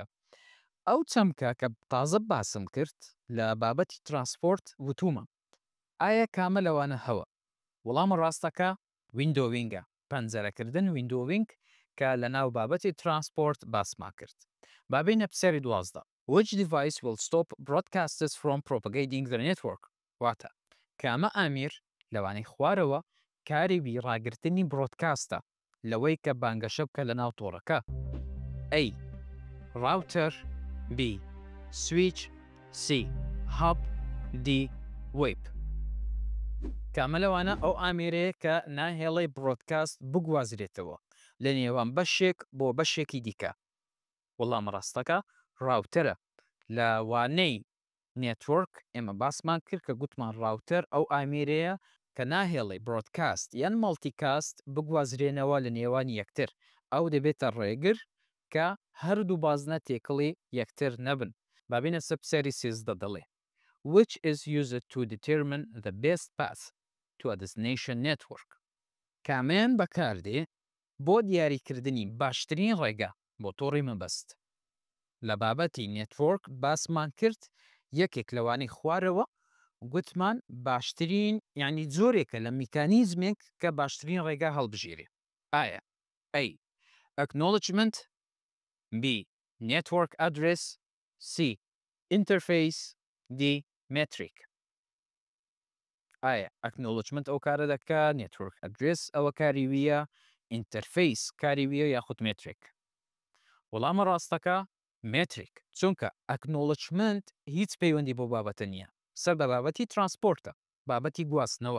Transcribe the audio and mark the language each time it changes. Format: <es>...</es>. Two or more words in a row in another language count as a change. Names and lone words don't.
<ckb>ئەو چەمکە کە تازە باسم کرد لە بابەتی ترانسپۆرت وتومە ئایا کامە لەوانە هەوە؟ وەڵامە ڕاستەکە ویندۆوینگە پەنجەرەکردن ویندۆوینگ کە لە ناو بابەتی ترانسپۆرت باسما کرد. بابینە پرسیاری 12</ckb> <en>which device will stop broadcasters from propagating the network</en> <ckb>واتە کامە ئامیر لەوانەی خوارەوە کاری بیڕاگرتنی برۆدکاستە لەوەی کە بانگەشە بکە لە ناو تۆڕەکە.</ckb> <en>A router B switch C hub D web</en> <ckb>کامە لەوانە ئەو ئامێرەیە کە ناهێڵی برۆدکاست بگوازرێتەوە لە نێوان بەشێک بۆ بەشێکی دیکە. وەڵام ڕاستەکە ڕاوتەرە لە وانەی نێتوەرک ئێمە باسمان کرد کە گوتمان ڕاوتەر ئەو ئامێرەیە کە ناهێڵی برۆدکاست یان مەڵتیکاست بگوازرێنەوە لە نێوان یەکتر ئەو دەبێتە ڕێگر کە هەردوو بازنە تێکڵی یەکتر نەبن. بابینە سەر پرسیاری 13 دەڵێ</ckb> <en>which is used to determine the best path to a destination network</en> <ckb>کامیان بەکاردێ بۆ دیاریکردنی باشترین ڕێگە بۆ تۆڕی مەبەست. لە بابەتی نێتوەرک باسمان کرد یەکێک لەوانەی خوارەوە گوتمان باشترین یعنی جۆرێکە لە میکانیزمێک کە باشترین ڕێگا هەڵبژێرێ.</ckb> <en>ئایا A acknowledgement B network address C interface D metric.</en> <ckb>ئایا ئەکنۆڵجمنت ئەو کارە دەکا</ckb> <en>network address</en> <ckb>ئەوە کاری ویە ئینتەرفەیس کاری ویە یاخود مێتریک. وەڵامە ڕاستەکە مێتریک چونکە ئەکنۆڵجمنت هیچ پەیوەندی بۆ بابەتە نییە سەر بە بابەتی ترانسپۆرتە بابەتی گواستنەوە.</ckb>